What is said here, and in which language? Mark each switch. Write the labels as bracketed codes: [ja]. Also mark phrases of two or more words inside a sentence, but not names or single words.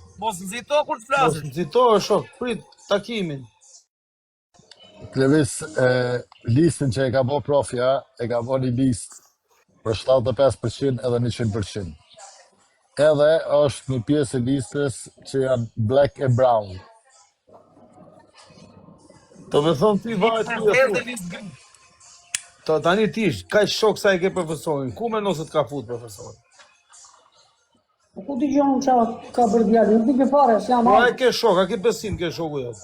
[sq] Mos nxito kur të Mos flasësh. nxito, shok, prit takimin. Klevis, listën që e ka bo profja, e ka bo një listë për 75% edhe 100%. Edhe është një pjesë e listës që janë [en] black and brown. [sq] Do me thonë ti varet ku e fut. Tani ti, kaq shok sa e ke profesorin. Ku mendon se të ka fut profesorin? Ku dëgjon unë çfarë ka bërë djalë? Nuk di që fare, s'jam Po ai. ai ke shok, a ke besim ke shoku jot.